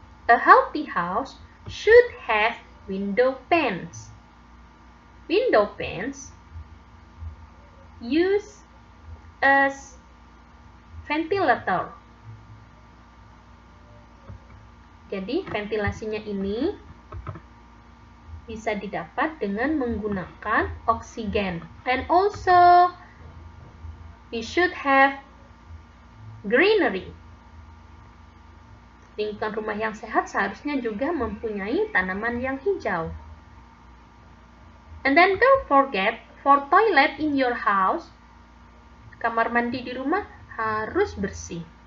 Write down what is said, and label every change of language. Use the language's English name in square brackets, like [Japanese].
[English] A healthy house should have window panes. Window panes used as ventilator. [Indonesian] Jadi ventilasinya ini bisa didapat dengan menggunakan oksigen. [English] And also we should have greenery. [Indonesian] Lingkungan rumah yang sehat seharusnya juga mempunyai tanaman yang hijau. [English] And then don't forget, for toilet in your house, [Indonesian] kamar mandi di rumah harus bersih.